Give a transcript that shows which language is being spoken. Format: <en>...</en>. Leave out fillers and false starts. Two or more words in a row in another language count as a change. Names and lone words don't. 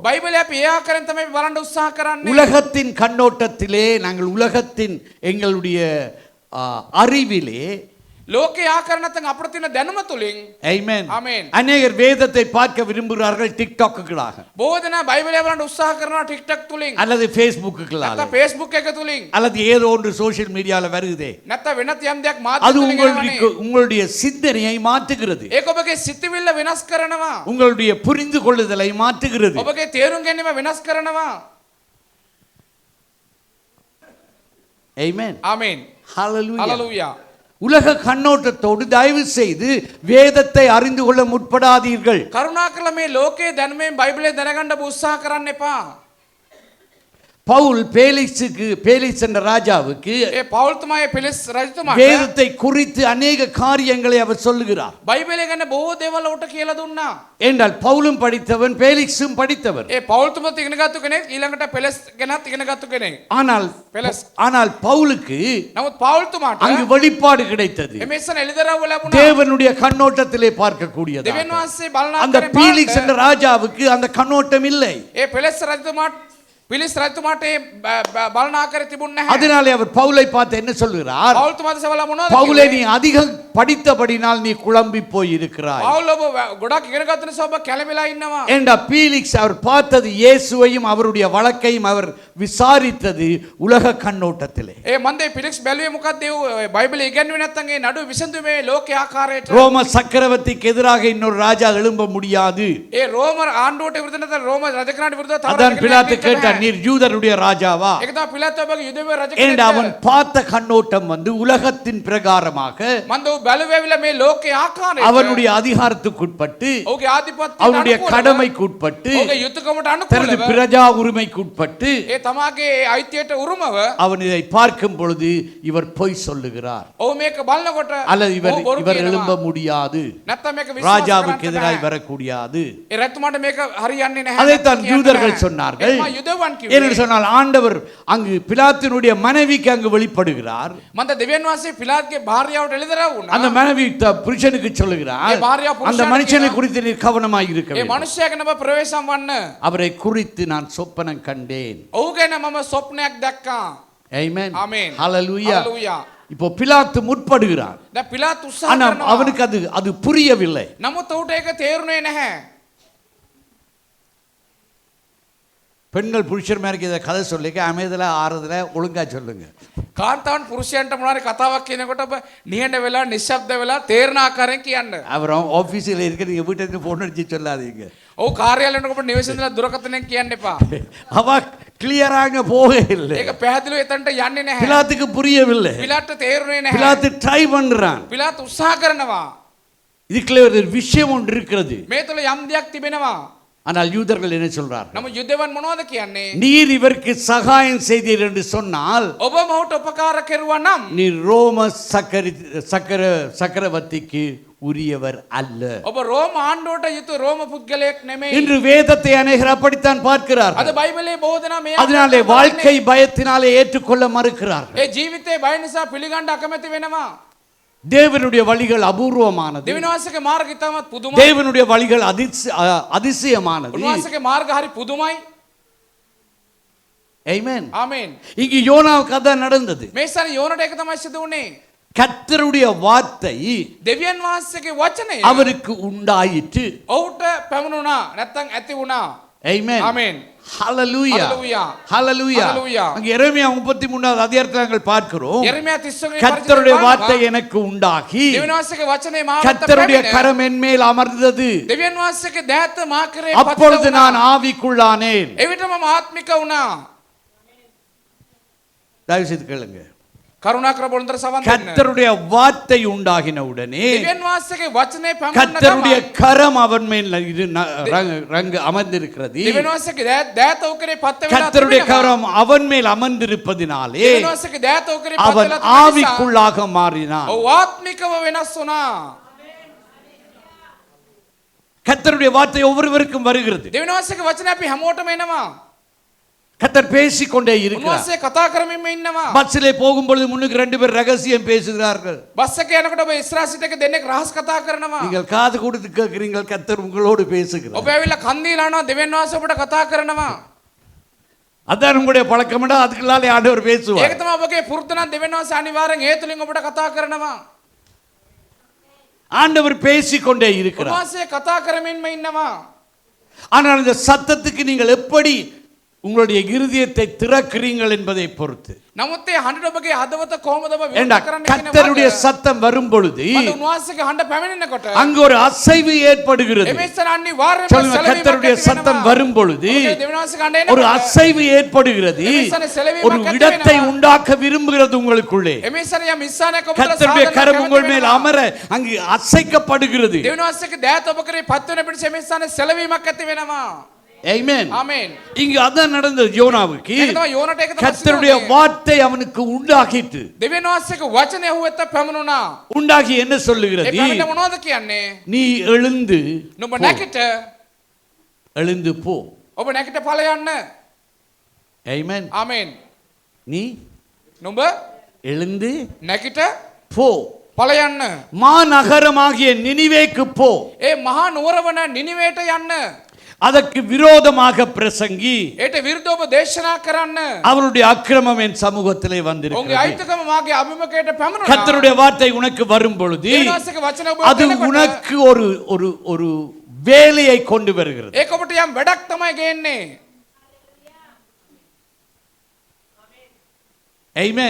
<si>බයිබලය අපි ඒ ආකාරයෙන් තමයි බලන්න උත්සාහ කරන්නේ.</si> <ta>உலகத்தின் கண்ணோட்டத்திலே நாங்கள் உலகத்தின் எங்களுடைய அறிவிலே</ta> <si>ලෝකේ ආකාර නැත්නම් අපිට තියෙන දැනුම තුලින් Amen. Amen.</si> <ta>அநேகர் வேதத்தை பார்க்க விரும்புகிறார்கள் டிக்டாக்குகளாக</ta> <si>බොහෝ දෙනා බයිබලය බලන්න උත්සාහ කරනවා TikTok තුලින්.</si> <ta>அல்லது ஃபேஸ்புக்குகளால</ta> <si>නැත්නම් Facebook එක තුලින්.</si> <ta>அல்லது ஏதோ ஒன்று</ta> <en>social media</en> <ta>வருதே.</ta> <si>නැත්නම් වෙනත් යම් දෙයක්</si> <ta>அது</ta> <si>මාධ්‍ය තුලින්</si> <ta>உங்களுடைய சிந்தனையை மாற்றுகிறது.</ta> <si>ඒක ඔබගේ සිතිවිල්ල වෙනස් කරනවා.</si> <ta>உங்களுடைய புரிந்து கொள்ளுதலை மாற்றுகிறது.</ta> <si>ඔබගේ තේරුම් ගැනීම වෙනස් කරනවා. Amen. ආමේන්. Hallelujah. හලෙලූයා.</si> <ta>உலக கண்ணோட்டத்தோடு தயவு செய்து வேதத்தை அறிந்து கொள்ள முற்படாதீர்கள்.</ta> <si>කරුණාකරලා මේ ලෝකයේ දැනුමෙන් බයිබලය දැනගන්න උත්සාහ කරන්න එපා.</si> <ta>பவுல் பேலிக்ஸ் என்ற ராஜாவுக்கு</ta> <si>ඒ පෞල්තුමාගේ පිලිස් රජතුමාට</si> <ta>வேதத்தை குறித்து அநேக காரியங்களை அவர் சொல்லுகிறார்.</ta> <si>බයිබලය ගැන බොහෝ දේවල් උට කියලා දුන්නා.</si> <ta>என்றால் பவுலும் படித்தவன் பேலிக்ஸும் படித்தவர்.</ta> <si>ඒ පෞල්තුමත් ඉගෙනගත්තු කෙනෙක් ඊළඟට පෙලස් ගැනත් ඉගෙනගත්තු කෙනෙක්.</si> <ta>ஆனால் பவுலுக்கு</ta> <si>නමුත් පෞල්තුමාට</si> <ta>அங்கு வெளிப்பாடு கிடைத்தது.</ta> <si>එමේසන එළිදරව් ලැබුණා.</si> <ta>தேவனுடைய கண்ணோட்டத்திலே பார்க்கக்கூடியது.</ta> <si>දෙවියන් වහන්සේ බලන</si> <ta>அந்த</ta> <si>ආකාරයෙන්</si> <ta>பீலிக்ஸ் என்ற ராஜாவுக்கு அந்த கண்ணோட்டம் இல்லை.</ta> <si>ඒ පෙලස් රජතුමාට බලන ආකාරය තිබුණ නැහැ.</si> <ta>அதனாலே அவர் பவுலை பார்த்து என்ன சொல்கிறார்?</ta> <si>පෞල්තුමාට සවලා මොනවද?</si> <ta>பவுலே நீ அதிகம் படித்தபடினால் நீ குழம்பி போய் இருக்கிறாய்.</ta> <si>පෞල් ඔබ ගොඩක් ඉගෙනගත්ත නිසා ඔබ කැළඹිලා ඉන්නවා.</si> <ta>என்ற பீலிக்ஸ் அவர் பார்த்தது இயேசுவையும் அவருடைய வழக்கையும் அவர் விசாரித்தது உலக கண்ணோட்டத்திலே.</ta> <si>ඒ මන්දේ පිලික්ස් බැලුවේ මොකද්ද? ඒ බයිබලයේ ඉගෙනුවේ නැත්නම් ඒ නඩු විසඳුමේ ලෝක ආකාරයට.</si> <ta>ரோம சக்கரவர்த்திக்கு எதிராக இன்னொரு ராஜா எழும்ப முடியாது.</ta> <si>ඒ රෝම ආණ්ඩුවට විරුද්ධ නැත්නම් රෝම රජකනාට විරුද්ධව තව</si> <ta>அதான் பிலாத்து கேட்டார், நீர் யூதருடைய ராஜாவா?</ta> <si>ඒක තමයි පිලාතු ඔබගේ යුදෙව්වේ රජ</si> <ta>என்று</ta> <si>කෙනෙක්.</si> <ta>அவன் பார்த்த கண்ணோட்டம் உலகத்தின் பிரகாரமாக</ta> <si>මන්ද ඔහු බැලුවේවිලා මේ ලෝකේ ආකාරයට</si> <ta>அவனுடைய அதிகாரத்துக்குட்பட்டு</ta> <si>ඔහුගේ ආධිපත්‍යයට</si> <ta>அவனுடைய</ta> <si>අනුකූලව</si> <ta>கடமைக்குட்பட்டு</ta> <si>ඔහුගේ යුතුයකමට</si> <ta>தனது</ta> <si>අනුකූලව</si> <ta>பிரஜா உரிமைக்குட்பட்டு</ta> <si>ඒ තමාගේ අයිතියට උරුමව</si> <ta>அவன் இதை பார்க்கும் பொழுது இவர் பொய் சொல்லுகிறார்.</ta> <si>ඔහු මේක බලනකොට</si> <ta>அல்லது</ta> <si>ඔහු බොරු</si> <ta>இவர்</ta> <si>කියනවා.</si> <ta>எழும்ப முடியாது,</ta> <si>නැත්නම් මේක විශ්වාස</si> <ta>ராஜாவுக்கு</ta> <si>කරන්න</si> <ta>எதிராய்</ta> <si>බෑ.</si> <ta>வரக்கூடாது.</ta> <si>ඒ රජතුමාට මේක හරියන්නේ නැහැ.</si> <ta>அதைத்தான்</ta> <si>කියන්න</si> <ta>யூதர்கள்</ta> <si>බෑ.</si> <ta>சொன்னார்கள்.</ta> <si>ඒකම යුදෙව්වන් කිව්වේ.</si> <ta>என்று சொன்னால் ஆண்டவர் அங்கு பிலாத்தினுடைய மனைவிக்கு அங்கு வெளிப்படுகிறார்.</ta> <si>මන්ද දෙවියන් වහන්සේ පිලාත්ගේ භාර්යාවට එළිදරව් වුණා.</si> <ta>அந்த மனைவி புருஷனுக்கு சொல்லுகிறார்,</ta> <si>ඒ භාර්යාව</si> <ta>அந்த</ta> <si>පුරුෂයාට</si> <ta>மனுஷனை</ta> <si>කියනවා,</si> <ta>குறித்து நீர் கவனமாய் இருக்க</ta> <si>ඒ</si> <ta>வேண்டும்.</ta> <si>මනුෂ්‍යයා ගැන ඔබ ප්‍රවේශම් වන්න.</si> <ta>அவரை குறித்து நான் சொப்பனம் கண்டேன்.</ta> <si>ඔහු ගැන මම ස්වප්නයක් දැක්කා.</si> <ta>ஆமென். ஆமென். ஹalleluya.</ta> <si>හලෙලූයා.</si> <ta>இப்போ பிலாத்து முற்படுகிறார்.</ta> <si>දැන් පිලාත් උත්සාහ</si> <ta>ஆனா</ta> <si>කරනවා.</si> <ta>அவனுக்கு அது புரியவில்லை.</ta> <si>නමුත් ඔහුට ඒක තේරුනේ නැහැ.</si> <ta>பெண்கள் புருஷர் மாதிரி இதை கதை சொல்லிக்க அமைதியில் ஆறுதல ஒழுங்கா சொல்லுங்க.</ta> <si>කාන්තාවන් පුරුෂයන්ට මොනවාරි කතාවක් කියනකොට ඔබ නිහඬ වෙලා නිශ්ශබ්ද වෙලා තේරෙන ආකාරයෙන් කියන්න.</si> <ta>அப்புறம் ஆஃபீஸில் இருக்கிற நீங்கள் வீட்டுக்கு ஃபோன் அடிச்சு சொல்லாதீங்க.</ta> <si>ඔව් කාර්යාලයට ඔබ නිවසේ ඉඳලා දුරකථනයෙන් කියන්න එපා.</si> <ta>அவ கிளியராக போகவே இல்லை.</ta> <si>ඒක පැහැදිලිව එතනට යන්නේ නැහැ.</si> <ta>பிலாத்துக்கு புரியவில்லை.</ta> <si>පිලාත්ට තේරුනේ නැහැ.</si> <ta>பிலாத்து ட்ரை பண்றான்.</ta> <si>පිලාත් උත්සාහ කරනවා.</si> <ta>இதுக்குள்ள ஒரு விஷயம் ஒன்று இருக்கிறது.</ta> <si>මේ තුල යම් දෙයක් තිබෙනවා.</si> <ta>ஆனால் யூதர்கள் என்ன சொல்றார்கள்?</ta> <si>නමුත් යුදෙවන් මොනවද කියන්නේ?</si> <ta>நீர் இவருக்கு சகாயம் செய்தீர் என்று சொன்னால்</ta> <si>ඔබ මොහුට උපකාර කෙරුවා නම්</si> <ta>நீ ரோம சக்கரவர்த்திக்கு உரியவர் அல்ல.</ta> <si>ඔබ රෝම ආණ්ඩුවට යුතු රෝම පුද්ගලයෙක් නෙමෙයි.</si> <ta>இன்று வேதத்தை அநேகர் அப்படித்தான் பார்க்கிறார்கள்.</ta> <si>අද බයිබලයේ බොහෝ දෙනා මේ</si> <ta>அதனாலே வாழ்க்கை பயத்தினாலே ஏற்றுக்கொள்ள மறுக்கிறார்கள்.</ta> <si>ඒ ජීවිතේ බය නිසා පිළිගන්න අකමැති වෙනවා.</si> <ta>தேவனுடைய வழிகள் அபூர்வமானது.</ta> <si>දෙවියන්වහන්සේගේ මාර්ගය ඉතාමත් පුදුමයි.</si> <ta>தேவனுடைய வழிகள் அதிசயமானது.</ta> <si>උන්වහන්සේගේ මාර්ග හරි පුදුමයි.</si> <ta>ஆமென்.</ta> <si>ආමේන්.</si> <ta>இங்கு யோனாவுக்கு அதான் நடந்தது.</ta> <si>මේ සැරේ යෝනට ඒක තමයි සිදු වුනේ.</si> <ta>கர்த்தருடைய வார்த்தை</ta> <si>දෙවියන් වහන්සේගේ වචනය</si> <ta>அவருக்கு உண்டாயிற்று.</ta> <si>ඔහුට පැමුණුණා නැත්නම් ඇති වුණා.</si> <ta>ஆமென். ஆமென். ஹalleluya. ஹalleluya. ஹalleluya. ஹalleluya. அங்கே எரேமியா 33வது அதிகாரத்தில் நாங்கள் பார்க்கிறோம். எரேமியா 30 கர்த்தருடைய வார்த்தை எனக்கு உண்டாகி</ta> <si>දෙවියන් වහන්සේගේ වචනේ මාවට</si> <ta>கர்த்தருடைய கரம் என் மேல் அமர்ந்தது.</ta> <si>දෙවියන් වහන්සේගේ දෑත මා කරේ</si> <ta>அப்பொழுது நான் ஆவிக்குள்ளானேன்.</ta> <si>එවිටම ආත්මික වුණා.</si> <ta>தயவு செய்து கேளுங்க.</ta> <si>කරුණාකර බොළඳට සවන් දෙන්න.</si> <ta>கர்த்தருடைய வார்த்தை உண்டாகின உடனே</ta> <si>දෙවියන් වහන්සේගේ වචනේ පැමුණන</si> <ta>கர்த்தருடைய கரம் அவன் மேல் ரங்கு அமர்ந்திருக்கிறது.</ta> <si>දෙවියන් වහන්සේගේ දෑත උකරේ පත් වෙලා</si> <ta>கர்த்தருடைய கரம் அவன் மேல் அமர்ந்திருப்பதினாலே</ta> <si>දෙවියන් වහන්සේගේ දෑත උකරේ පත්</si> <ta>அவன்</ta> <si>වෙලා</si> <ta>ஆவிக்குள்ளாக மாறினான்.</ta> <si>ඔව් ආත්මිකව වෙනස් වුණා.</si> <ta>கர்த்தருடைய வார்த்தை ஒவ்வொருவருக்கும் வருகிறது.</ta> <si>දෙවියන් වහන්සේගේ වචනේ අපි හැමෝටම එනවා.</si> <ta>கர்த்தர் பேசிக்கொண்டே இருக்கிறார்.</ta> <si>උන්වහන්සේ කතා කරමින්ම ඉන්නවා.</si> <ta>பஸ்ஸிலே போகும்பொழுது முன்னுக்கு 2 பேர் ரகசியம் பேசுகிறார்கள்.</ta> <si>බස් එකේ යනකොට ඔබ ඉස්සරහ සිට එක දෙන්නෙක් රහස් කතා කරනවා.</si> <ta>நீங்கள் காது கொடுத்து கேட்கிறீர்கள், கர்த்தர் உங்களோடு பேசுகிறார்.</ta> <si>ඔබ ඇවිල්ලා කන් දීලා යනවා දෙවියන් වහන්සේ ඔබට කතා කරනවා.</si> <ta>அதான் உங்களுடைய பழக்கம்டா, அதுக்குள்ளாலே ஆண்டவர் பேசுவார்.</ta> <si>ඒක තමයි ඔබගේ පුරුද්ද නම් දෙවියන් වහන්සේ අනිවාර්යෙන් ඒ තුලින් ඔබට කතා කරනවා.</si> <ta>ஆண்டவர் பேசிக்கொண்டே இருக்கிறார்.</ta> <si>උන්වහන්සේ කතා කරමින්ම ඉන්නවා.</si> <ta>ஆனால் இந்த சத்தத்துக்கு நீங்கள் எப்படி உங்களுடைய இருதயத்தை திறக்கிறீர்கள் என்பதை பொறுத்து.</ta> <si>නමුත් ඒ හඬට ඔබගේ හදවත කොහොමද ඔබ</si> <ta>ஏண்டா</ta> <si>විවෘත කරන්නේ</si> <ta>கர்த்தருடைய சத்தம் வரும் பொழுது</ta> <si>මට උන්වහන්සේගේ හඬ පැමිණෙනකොට</si> <ta>அங்கு ஒரு அசைவு ஏற்படுகிறது.</ta> <si>එමෙස්සන අනිවාර්යයෙන්ම</si> <ta>சொல்லுங்க, கர்த்தருடைய சத்தம் வரும் பொழுது</ta> <si>දෙවියන් වහන්සේගේ හඬ</si> <ta>ஒரு</ta> <si>එනකොට</si> <ta>அசைவு ஏற்படுகிறது. ஒரு இடத்தை உண்டாக்க விரும்புகிறது உங்களுக்குள்ளே.</ta> <si>එමෙස්සන යම් ඉස්සානයක් ඔබට</si> <ta>கர்த்தருடைய கரம் உங்கள் மேல் அமர அங்கு அசைக்கப்படுகிறது.</ta> <si>දෙවියන් වහන්සේගේ දෑත ඔබ කරේ පත් වෙන පිට එමෙස්සන සැලවීමක් ඇති වෙනවා.</si> <ta>ஆமென். ஆமென். இங்கு அதான் நடந்தது யோனாவுக்கு.</ta> <si>ඒක තමයි යෝනට ඒක තමයි</si> <ta>கர்த்தருடைய வார்த்தை அவனுக்கு உண்டாகிட்டு.</ta> <si>දෙවියන් වහන්සේගේ වචනේ ඔහු වෙත පැමුණුණා.</si> <ta>உண்டாகி என்ன</ta> <si>ඒ</si> <ta>சொல்லுகிறது?</ta> <si>පැමිණ මොනවද කියන්නේ?</si> <ta>நீ எழுந்து</ta> <si>නුඹ</si> <ta>போ.</ta> <si>නැගිට</si> <ta>எழுந்து போ.</ta> <si>ඔබ නැගිට ඵල යන්න.</si> <ta>ஆமென்.</ta> <si>ආමෙන්.</si> <ta>நீ</ta> <si>නුඹ</si> <ta>எழுந்து</ta> <si>නැගිට</si> <ta>போ.</ta> <si>ඵල යන්න.</si> <ta>மாநகரமாகிய நினிவேக்கு போ.</ta> <si>ඒ මහා නුවර වන නිනිවේට යන්න.</si> <ta>அதற்கு விரோதமாக பிரசங்கி.</ta> <si>ඒට විරුද්ධව ඔබ දේශනා කරන්න.</si> <ta>அவருடைய அக்கிரமம் என் சமூகத்திலே</ta> <si>ඔවුන්ගේ</si> <ta>வந்திருக்கிறது.</ta> <si>අයිතිකම මාගේ අභිමුඛයට පැමුණුණා.</si> <ta>கர்த்தருடைய வார்த்தை உனக்கு வரும் பொழுது</ta> <si>දෙවියන් වහන්සේගේ වචන ඔබ</si> <ta>அது</ta> <si>දෙනකොට</si> <ta>உனக்கு ஒரு ஒரு ஒரு வேலையை கொண்டு வருகிறது.</ta> <si>ඒක ඔබට යම් වැඩක් තමයි ගේන්නේ.</si> <ta>ஆமென்.</ta>